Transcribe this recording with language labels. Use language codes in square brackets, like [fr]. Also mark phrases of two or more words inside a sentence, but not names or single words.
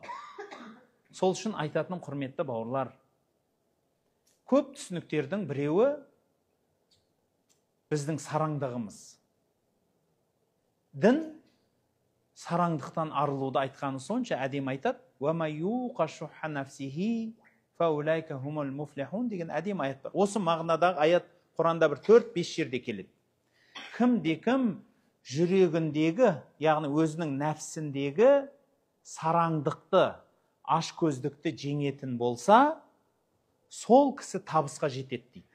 [kk] Сол үшін айтатыным, құрметті бауырлар, көп түсініктердің біреуі біздің сараңдығымыз. Дін сараңдықтан арылуды айтқаны сонша әдем айтады. [ar] وَمَا يُوقَ شُحَّ نَفْسِهِ فَأُولَٰئِكَ هُمُ الْمُفْلِحُونَ [kk] деген әдем аят бар. Осы мағынадағы аят Құранда бір 4-5 жерде келеді. Кім жүрегіндегі, яғни өзінің нәпсіндегі сараңдықты, ашкөздікті жеңетін болса, сол кісі табысқа жетеді дейді.